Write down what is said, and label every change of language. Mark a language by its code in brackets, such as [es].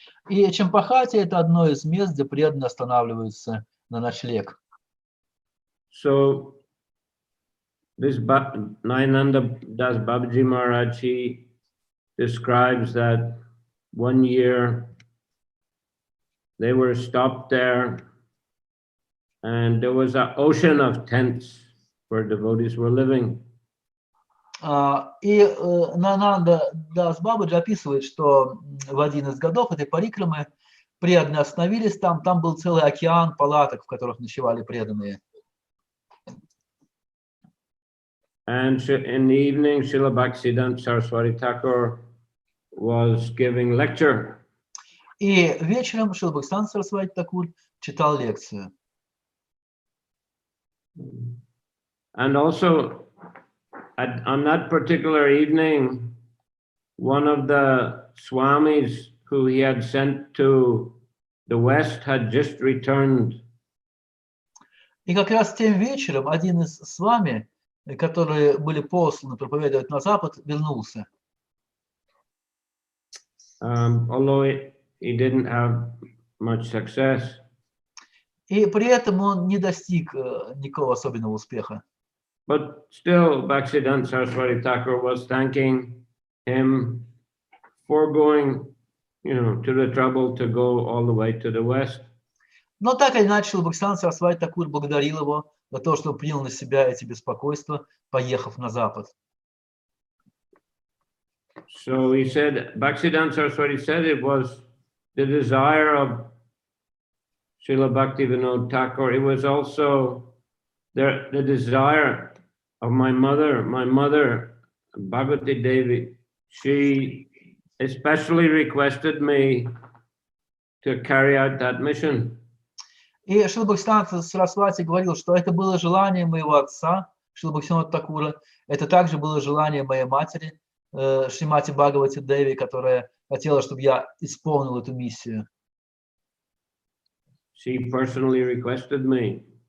[ru] И Чампахати – это одно из мест, где преданные останавливаются на ночлег. [en] So, this Nayananda Das Babaji Maharaj, he describes that one year they were stopped there and there was an ocean of tents where devotees were living. [ru] И Нананда Дас Бабаджи описывает, что в один из годов этой парикрамы преданные остановились там был целый океан палаток, в которых ночевали преданные. [en] And in the evening, Srila Bhактиведанта Saraswati Thakur was giving lecture. [ru] И вечером Шрила Бхактиведанта Сарасвати Такур читал лекцию. [en] And also, on that particular evening, one of the swamis who he had sent to the West had just returned. [ru] И как раз тем вечером один из с вами, которые были посланы проповедовать на Запад, вернулся. [en] Although he didn't have much success. [ru] И при этом он не достиг никакого особенного успеха. [en] But still, Bhaktivedanta Saraswati Thakur was thanking him for going, to the trouble to go all the way to the West. [ru] Но так или иначе, Бхактивиданта Сарасвати Такур благодарил его за то, что он принял на себя эти беспокойства, поехав на Запад. [en] So he said, Bhaktivedanta Saraswati said it was the desire of Srila Bhaktivinoda Thakur. It was also the desire of my mother, Bhagavati Devi. She especially requested me to carry out that mission. [ru] И Шрила Бхактивиданта Сарасвати говорил, что это было желание моего отца, Шрила Бхактивинода Такура, это также было желание моей матери, Шримати Бхагавати Деви, которая хотела, чтобы я исполнил эту миссию. [en] She personally requested me.